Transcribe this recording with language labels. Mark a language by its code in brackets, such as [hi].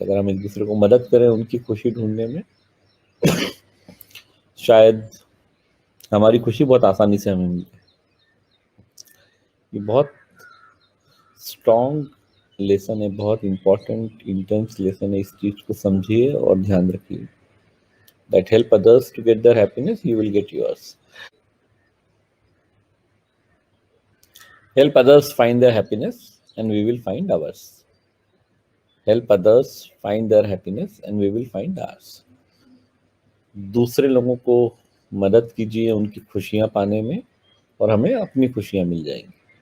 [hi] अगर हम एक दूसरे को मदद करें उनकी खुशी ढूंढने में, शायद हमारी खुशी बहुत आसानी से हमें मिले. ये बहुत स्ट्रॉन्ग लेसन है, बहुत इंपॉर्टेंट इंटेंस लेसन है. इस चीज को समझिए और ध्यान रखिए. [en] That help others to get their happiness, you will get yours. Help others find their happiness and we will find ours. Help others find their happiness and we will find ours. [hi] दूसरे लोगों को मदद कीजिए उनकी खुशियां पाने में और हमें अपनी खुशियां मिल जाएंगी.